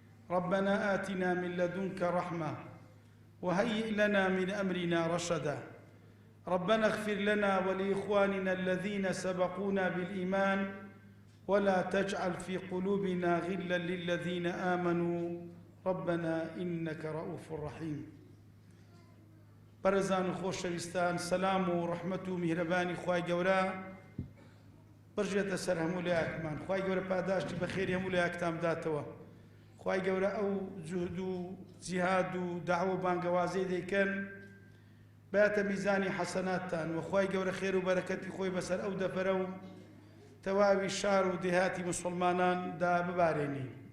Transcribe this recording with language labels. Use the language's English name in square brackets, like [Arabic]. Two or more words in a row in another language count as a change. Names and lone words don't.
[Arabic] ربنا آتنا من لدنك رحمة وهيئ لنا من أمرنا رشدا. ربنا اغفر لنا ولإخواننا الذين سبقونا بالإيمان ولا تجعل في قلوبنا غلا للذين آمنوا ربنا إنك رؤوف رحيم. [Central Kurdish] بەڕێزان و خۆشەویستان، سەلام و ڕەحمەت و میهرەبانی خوای گەورە بڕژێتە سەر هەموو لایەکمان. خوای گەورە پاداشتی بەخێری هەموو لایەکتان بداتەوە. خوای گەورە ئەو جوهد و جیهاد و داعوە و بانگەوازەی دەیکەن بەیاتە میزانی حەسەناتتان و خوای گەورە خێر و بەرەکەتی خۆی بەسەر ئەو دەفەرە و تەواوی شار و دێهاتی موسڵمانان دا ببارێنی.